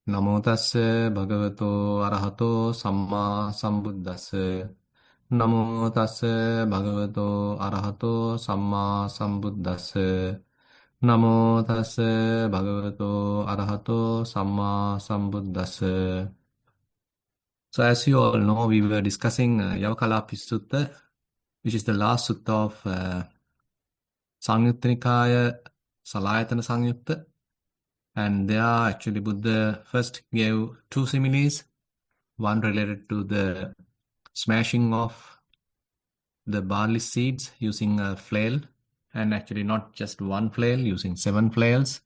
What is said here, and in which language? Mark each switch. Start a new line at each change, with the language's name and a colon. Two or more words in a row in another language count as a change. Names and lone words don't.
Pali: නමෝ තස්ස භගවතෝ අරහතෝ සම්මා සම්බුද්දස්ස නමෝ තස්ස භගවතෝ අරහතෝ සම්මා සම්බුද්දස්ස නමෝ තස්ස භගවතෝ අරහතෝ සම්මා සම්බුද්දස්ස.
English: So as you all know, we were discussing Yavakalapi Sutta, which is the last sutta of Samyutta Nikaya Salayatana Samyutta. And there actually Buddha first gave two similes, one related to the smashing of the barley seeds using a flail, and actually not just one flail, using 7 flails.